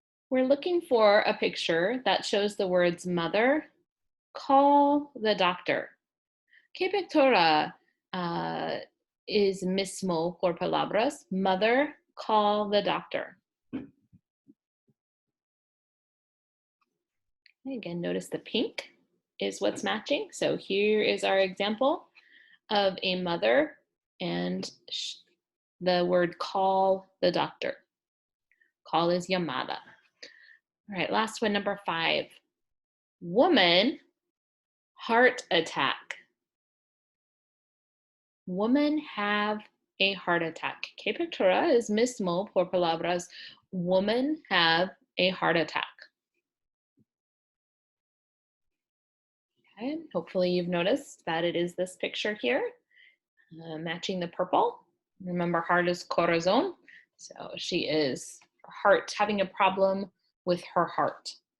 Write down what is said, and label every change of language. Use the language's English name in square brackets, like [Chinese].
[English] We're looking for a picture that shows the words mother, call the doctor. [Spanish] ¿Qué pictura is mismo por palabras? [English] Mother, call the doctor. Again, notice the pink is what's matching. So here is our example of a mother and the word call the doctor. Call is llamada. All right, last one, number 5. Woman, heart attack. Woman have a heart attack. [Spanish] ¿Qué pictura es mismo por palabras? [English] Woman have a heart attack. Okay, hopefully you've noticed that it is this picture here, matching the purple. Remember, heart is corazón. So she is heart, having a problem with her heart.